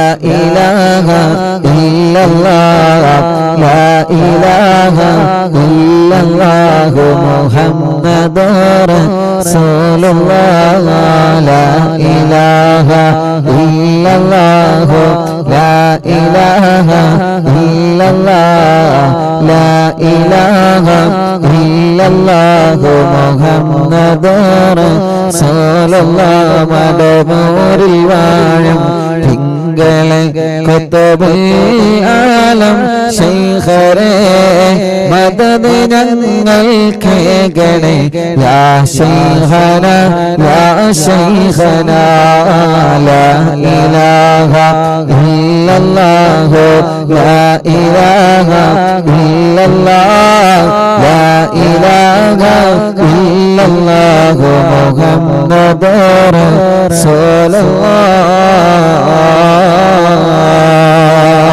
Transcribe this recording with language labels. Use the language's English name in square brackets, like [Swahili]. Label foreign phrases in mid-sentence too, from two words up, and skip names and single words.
[Arabic] إله إلا الله لا إله إلا الله محمد رسول الله لا إله إلا الله لا إله إلا الله لا إله إلا الله محمد رسول الله [Malayalam] മടമൂരിൽ വാഴും തങ്ങളെ [Arabic] قطب العالم [Malayalam] ശൈഖരെ മദദ് ഞങ്ങൾക്ക് ഗണേ [Arabic] يا شيخنا يا شيخنا لا إله إلا الله لا إله إلا الله لا إله إلا الله محمد رسول الله.